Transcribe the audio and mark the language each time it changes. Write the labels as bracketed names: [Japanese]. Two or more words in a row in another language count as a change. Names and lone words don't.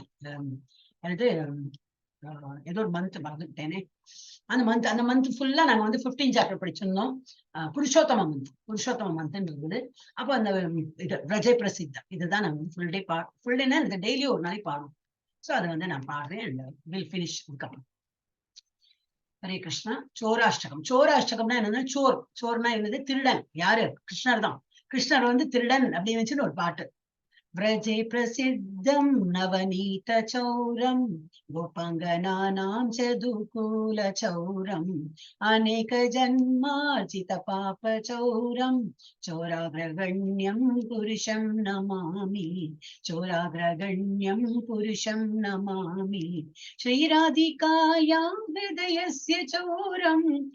[Tamil] அது ஏதோ ஒரு மந்த் மறந்துட்டேனே. அந்த மந்த் ஃபுல்லா நாங்க வந்து 15 சாப்டர் படிச்சிருந்தோம். புருஷோத்தம மந்த் இருந்தது. அப்போ அந்த இது ரஜய் பிரசித்தம் இதுதான் நாங்க வந்து [English] full day [Tamil] இந்த டெய்லி ஒரு நாளைக்கு பாடுவோம். சோ அதை வந்து நான் பாடுறேன் [English] and will finish [Tamil] இதுக்கப்புறம். ஹரே கிருஷ்ணா. சோராஷ்டகம்னா என்னன்னா, சோர்னா என்னது, திருடன். யாரு, கிருஷ்ணர் தான். கிருஷ்ணர் வந்து திருடன் அப்படின்னு வச்சுன்னு ஒரு பாட்டு. [Sanskrit] व्रजे प्रसिद्धं नवनीत चौरं गोपांगनानां च दुकूल चौरं अनेक जन्मार्जित पाप चौरं चोराग्रगण्यं पुरुषं नमामि श्रीराधिकायां हृदयस्य चौरं